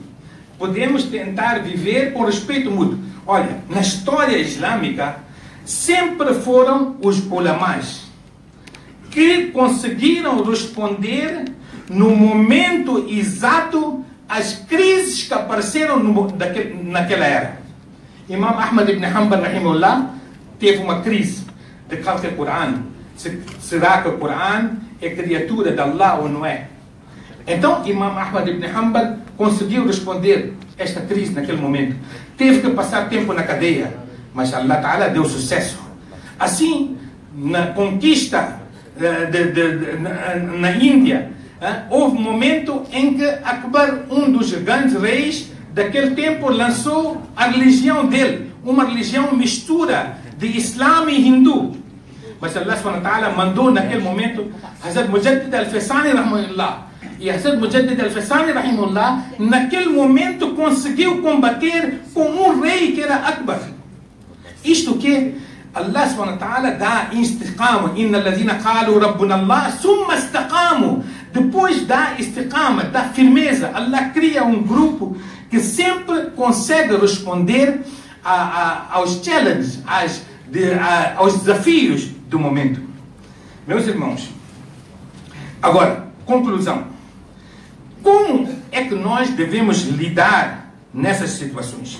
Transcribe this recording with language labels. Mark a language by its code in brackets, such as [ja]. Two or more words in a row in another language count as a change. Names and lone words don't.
[pt] Podemos tentar viver com respeito mútuo. Olha, na história islâmica, sempre foram os ulamás que conseguiram responder no momento exato às crises que apareceram naquela era. Imam Ahmad ibn Hanbal rahimahullah teve uma crise de [ar] خلق القرآن. [pt] Será que o Quran é criatura de Allah ou não é? Então Imam Ahmad ibn Hanbal conseguiu responder esta crise naquele momento. Teve que passar tempo na cadeia, mas [ar] الله تعالى [pt] deu sucesso. Assim, na conquista na Índia, houve um momento em que Akbar, um dos grandes reis daquele tempo, lançou a religião dele, uma religião mistura de Islã e Hindu. Mas [ar] الله سبحانه وتعالى [pt] mandou naquele momento Hazrat Mujaddid al-Faisani rahimahullah. E Hazrat Mujaddid al-Faisani rahimahullah, naquele momento, conseguiu combater com um rei que era Akbar. Isto que [ar] الله سبحانه وتعالى [pt] dá istiqama. [ar] إن الذين قالوا ربنا الله ثم استقاموا. [pt] Depois da istiqama, da firmeza, Allah cria um grupo que sempre consegue responder aos challenges, aos desafios do momento. Meus irmãos, agora, conclusão. Como é que nós devemos lidar nessas situações?